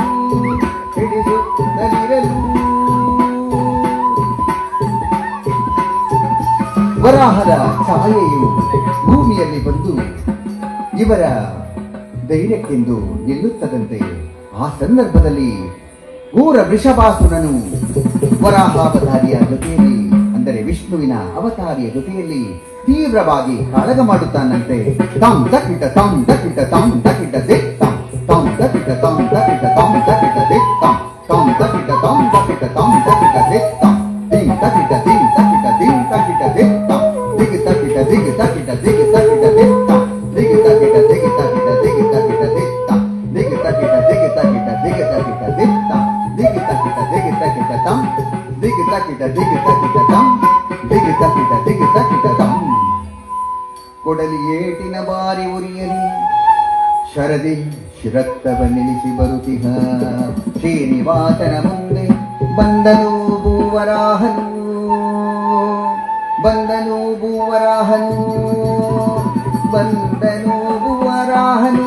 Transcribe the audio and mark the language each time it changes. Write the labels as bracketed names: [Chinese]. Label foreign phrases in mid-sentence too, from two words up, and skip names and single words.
[Kannada] ವರಾಹದ ಛಾಯೆಯು ಭೂಮಿಯಲ್ಲಿ ಬಂದು ಇವರ ಧೈರ್ಯಕ್ಕೆಂದು ನಿಲ್ಲುತ್ತದಂತೆ ಆ ಸಂದರ್ಭದಲ್ಲಿ ಘೋರ ವೃಷಭಾಸುರನು ವರಾಹಾವತಾರಿಯ ಜೊತೆಯಲ್ಲಿ, ಅಂದರೆ ವಿಷ್ಣುವಿನ ಅವತಾರಿಯ ಜೊತೆಯಲ್ಲಿ ತೀವ್ರವಾಗಿ ಕಾಳಗ ಮಾಡುತ್ತಾನಂತೆ. ತಂ ತಕಿಟ ತಂ ತಕಿಟ ತಂ ತಕಿಟ ದಿಕ್ ತಂ ತಂ ತಕಿಟ ತಂ ತಕಿಟ ತಂ ತಕಿಟ ದಿಕ್ ತಂ ತಂ ತಕಿಟ ತಂ ತಕಿಟ ತಂ ತಕಿಟ ದಿಕ್ ತಂ ದಿಂ ತಕಿಟ ದಿಂ ತಕಿಟ ದಿಂ ತಕಿಟ ದಿಕ್ ತಂ ದಿಗ್ ತಕಿಟ ದಿಗ್ ತಕಿಟ ದಿಗ್ ತಕಿಟ ದಿಕ್ ತಂ ದಿಗ್ ತಕಿಟ ದಿಗ್ ತಕಿಟ ದಿಗ್ ತಕಿಟ ದಿಕ್ ತಂ ದಿಗ್ ತಕಿಟ ದಿಗ್ ತಕಿಟ ದಿಗ್ ತಕಿಟ ದಿಕ್ ತಂ ದಿಗ್ ತಕಿಟ ದಿಗ್ ತಕಿಟ ತಂ ದಿಗ್ ತಕಿಟ ದಿಗ್ ತಕಿಟ ತಂ ದಿಗ್ ತಕಿಟ ದಿಗ್ ತಕಿಟ ತಂ. ಕೊಡಲಿ ಏಟಿನ ಬಾರಿ ಉರಿಯಲಿ ಶರದಿ ಶಿರತ್ತವ ನಿಲ್ಲಿಸಿ ಬರುತ್ತಿಹ ಶ್ರೀನಿವಾಸನ ಮುಂದೆ ಬಂದನು ಭೂವರಾಹನು ಬಂದನು ಭೂವರಾಹನು ಬಂದನು ಭೂವರಾಹನು.